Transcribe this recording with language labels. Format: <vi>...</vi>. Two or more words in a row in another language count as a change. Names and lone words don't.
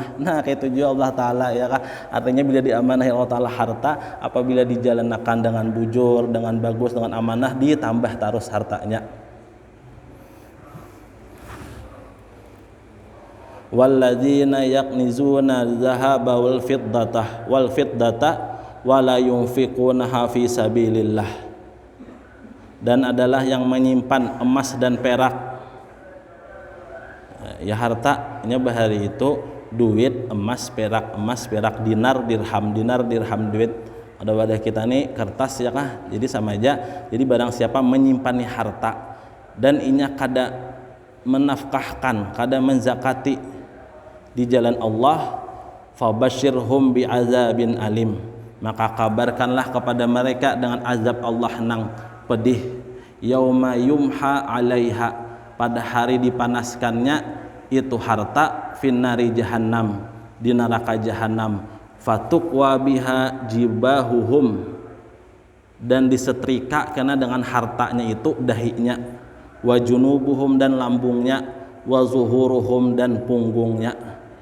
<bjn>Nah kayak itu juga Allah Ta'ala ya kah, artinya bila diamanahi Allah Ta'ala harta, apabila dijalankan dengan bujur, dengan bagus, dengan amanah, ditambah terus hartanya.</bjn> <ar>والذين يكنزون الذهب والفضة ولا ينفقونها في سبيل الله.</ar> <id>Dan adalah yang menyimpan emas dan perak.</id> <bjn>Ya hartanya bahari itu duit, emas, perak, dinar, dirham duit. Ada wadah kita nih kertas ya kah. Jadi sama aja. Jadi barang siapa menyimpan harta dan inya kada menafkahkan, kada menzakati di jalan Allah,</bjn> <ar>فبشرهم بعذاب أليم.</ar> <bjn>Maka kabarkanlah kepada mereka dengan azab Allah nang pedih.</bjn> <ar>يوم يحمى عليها,</ar> <bjn>pada hari dipanaskannya itu harta,</bjn> <ar>في نار جهنم,</ar> <bjn>di neraka jahannam,</bjn> <ar>فتكوى بها جباههم,</ar> <bjn>dan disetrika karena dengan hartanya itu dahinya,</bjn> <ar>وجنوبهم</ar> <bjn>dan lambungnya,</bjn> <ar>وظهورهم</ar> <bjn>dan punggungnya.</bjn>